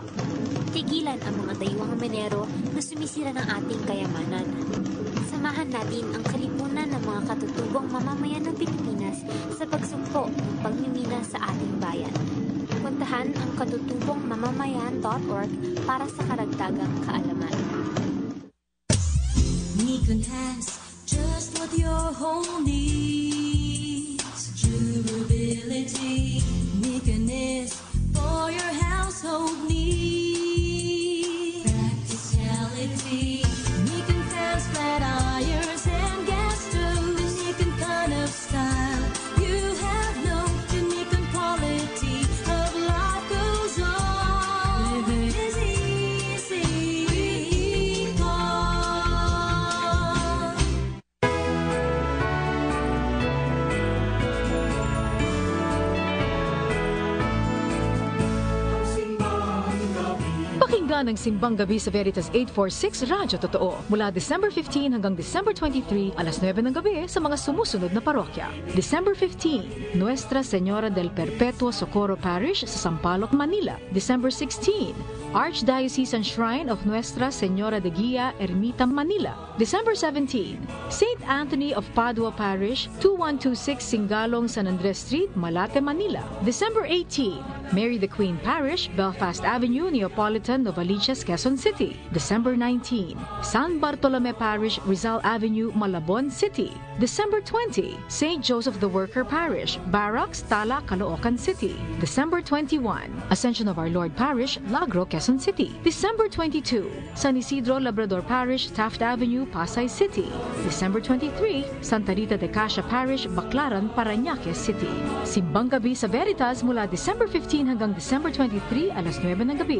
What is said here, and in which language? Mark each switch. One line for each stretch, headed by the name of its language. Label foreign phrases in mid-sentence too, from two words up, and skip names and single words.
Filipino: Tigilan ang mga dayuhang minero na sumisira ng ating kayamanan. Samahan natin ang kalipunan ng mga katutubong mamamayan ng Pilipinas sa pagsugpo ng pagmimina sa ating bayan. Puntahan ang katutubongmamamayan.org para sa karagdagang kaalaman.
English: Nikon has just what your home needs. Durability. Nikon is for your household needs. Practicality. Nikon fans, flat irons, and gas stoves. Nikon kind of style you have no. The Nikon quality of life goes on. Living is easy.
Filipino: Pakinggan ang Simbang Gabi sa Veritas 846 Radyo Totoo mula December 15 hanggang December 23, alas 9 ng gabi sa mga sumusunod na parokya. December 15, Nuestra Señora del Perpetuo Socorro Parish sa Sampaloc, Manila. December 16, Archdiocesan Shrine of Nuestra Señora de Guia, Ermita, Manila. December 17, St. Anthony of Padua Parish, 2126 Singalong, San Andres Street, Malate, Manila. December 18, Mary the Queen Parish, Belfast Avenue, Neapolitan, Novaliches, Quezon City. December 19, San Bartolome Parish, Rizal Avenue, Malabon City. December 20, St. Joseph the Worker Parish, Barracks, Tala, Caloocan City. December 21, Ascension of Our Lord Parish, Lagro, Quezon City. December 22, San Isidro Labrador Parish, Taft Avenue, Pasay City. December 23, Santa Rita de Cascia Parish, Baclaran, Parañaque City. Simbang Gabi sa Veritas mula December 15 hanggang December 23, alas 9 ng gabi.